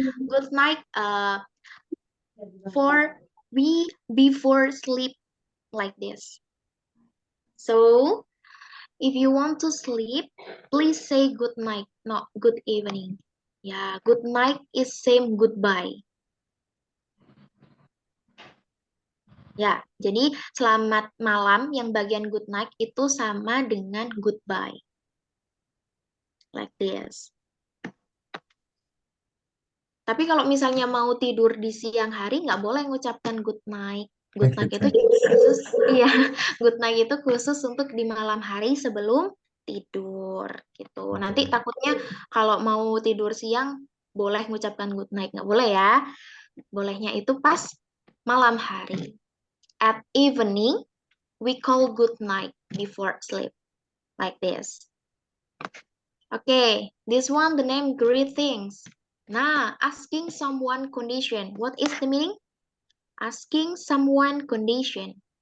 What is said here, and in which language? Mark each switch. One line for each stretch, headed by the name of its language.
English: Good night for we before sleep like this. So, if you want to sleep, please say good night, not good evening. Ya, good night is same goodbye.
Indonesian: Ya, jadi selamat malam yang bagian good night itu sama dengan goodbye.
English: Like this.
Indonesian: Tapi kalau misalnya mau tidur di siang hari, nggak boleh mengucapkan good night. Good night itu khusus, iya, good night itu khusus untuk di malam hari sebelum tidur, gitu. Nanti takutnya kalau mau tidur siang, boleh mengucapkan good night. Nggak boleh ya. Bolehnya itu pas malam hari.
English: At evening, we call good night before sleep. Like this. Okay, this one the name greetings. Nah, asking someone condition. What is the meaning? Asking someone condition.